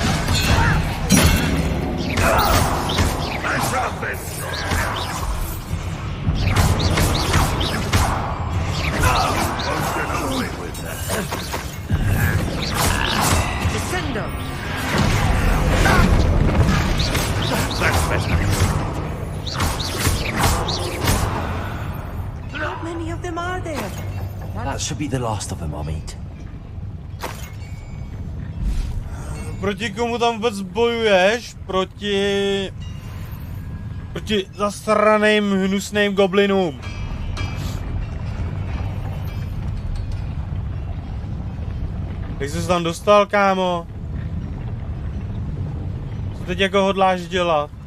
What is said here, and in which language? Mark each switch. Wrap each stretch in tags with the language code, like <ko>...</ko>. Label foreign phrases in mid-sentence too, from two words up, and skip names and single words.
<en>Descendo. That's better. How many of them are there? That should be the last of them, I'll meet.</en> <cs>Proti komu tam vůbec bojuješ? Proti zasraným hnusným goblinům. Jak jsi se tam dostal, kámo? Co teď jako hodláš dělat?</cs>